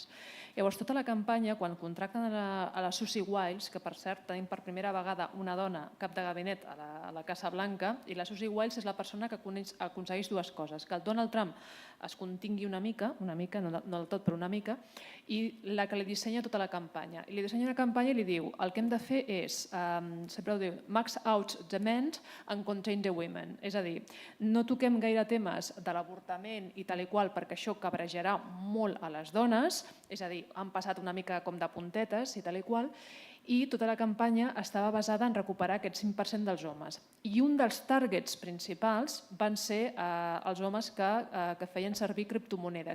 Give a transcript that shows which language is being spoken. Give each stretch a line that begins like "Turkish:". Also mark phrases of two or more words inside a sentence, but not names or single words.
Catalan: Llavors tota la campanya, quan contracten a la Susie Wiles, que per cert tenim per primera vegada una dona cap de gabinet a la Casa Blanca, i la Susie Wiles és la persona que aconsegueix 2 coses, que el Donald Trump es contingui una mica, no del tot però una mica, i la que li dissenya tota la campanya. I li dissenya una campanya i li diu el que hem de fer és, sempre ho diu,
English: max out the men and contain the women.
Catalan: És a dir, no toquem gaire temes de l'avortament i tal i qual perquè això cabrejarà molt a les dones, és a dir, han passat una mica com de puntetes i tal i qual, i tota la campanya estava basada en recuperar aquest 5% dels homes. I un dels targets principals van ser els homes que feien servir criptomonedes.